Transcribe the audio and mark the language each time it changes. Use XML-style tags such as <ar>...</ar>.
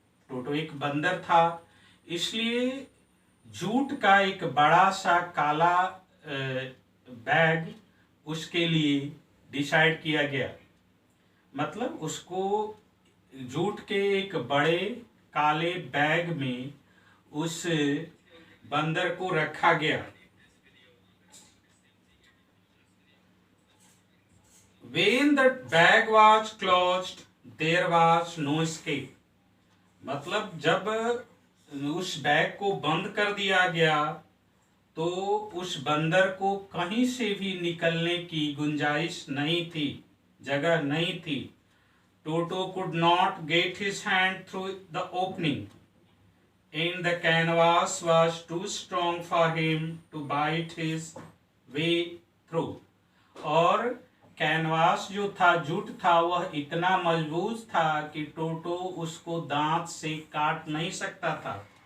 <hi>टोटो एक बंदर था, इसलिए जूट का एक बड़ा सा काला बैग उसके लिए डिसाइड किया गया. मतलब उसको जूट के एक बड़े काले बैग में उस बंदर को रखा गया.</hi> <en>When the bag was closed, there was no escape.</en> <hi>मतलब जब उस बैग को बंद कर दिया गया तो उस बंदर को कहीं से भी निकलने की गुंजाइश नहीं थी, जगह नहीं थी.</hi> <en>Toto could not get his hand through the opening. and the canvas was too strong for him to bite his way through.</en> <hi>और कैनवास जो था, जूट था, वह इतना मजबूत था कि टोटो उसको दांत से काट नहीं सकता था.</hi>